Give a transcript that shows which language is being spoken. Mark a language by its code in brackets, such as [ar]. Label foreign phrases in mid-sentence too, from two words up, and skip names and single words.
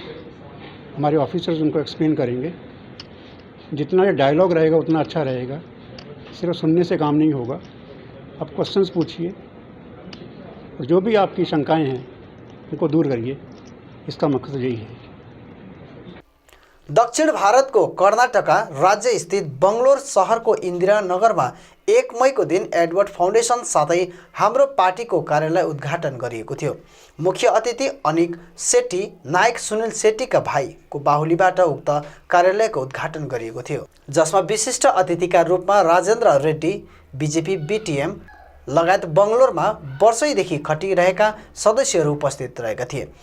[hi] हमारे ऑफिसर्स उनको एक्सप्लेन करेंगे। जितना ये डायलॉग रहेगा उतना अच्छा रहेगा, सिर्फ सुनने से काम नहीं होगा। आप क्वेश्चंस पूछिए और जो भी आपकी शंकाएं हैं उनको दूर करिए, इसका मकसद यही है। [ne] दक्षिण भारतको कर्नाटका राज्य स्थित बङ्गलोर सहरको इन्दिरानगरमा 1 मईको दिन एडवर्ड फाउन्डेसन साथै हाम्रो पार्टीको कार्यालय उद्घाटन गरिएको थियो। मुख्य अतिथि अनिक सेट्टी, नायक सुनिल सेट्टीका भाइको बाहुलीबाट उक्त कार्यालयको उद्घाटन गरिएको थियो, जसमा विशिष्ट अतिथिका रूपमा राजेन्द्र रेड्डी, बीजेपी BTM लगायत बङ्गलोरमा वर्षैदेखि खटिरहेका सदस्यहरू उपस्थित रहेका थिए।